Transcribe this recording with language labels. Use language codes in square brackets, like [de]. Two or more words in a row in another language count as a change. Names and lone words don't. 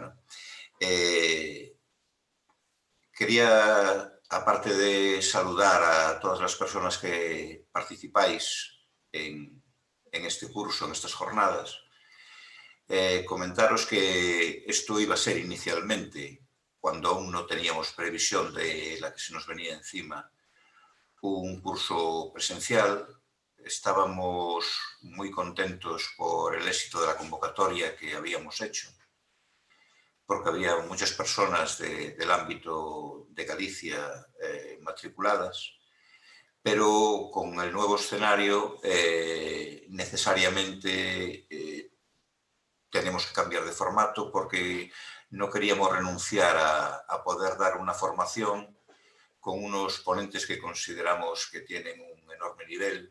[es] ¿No? Quería, aparte de saludar a todas [gl] as persoas [es] que participáis en este curso, en estas jornadas, comentaros que isto iba a ser inicialmente, cuando aún no teníamos previsión de la que se nos venía encima, un curso presencial. Estábamos muy contentos por el éxito de la convocatoria que habíamos hecho, porque había muchas personas del ámbito de Galicia matriculadas, pero con el nuevo escenario necesariamente tenemos que cambiar de formato porque no queríamos renunciar a poder dar una formación con unos ponentes que consideramos que tienen un enorme nivel.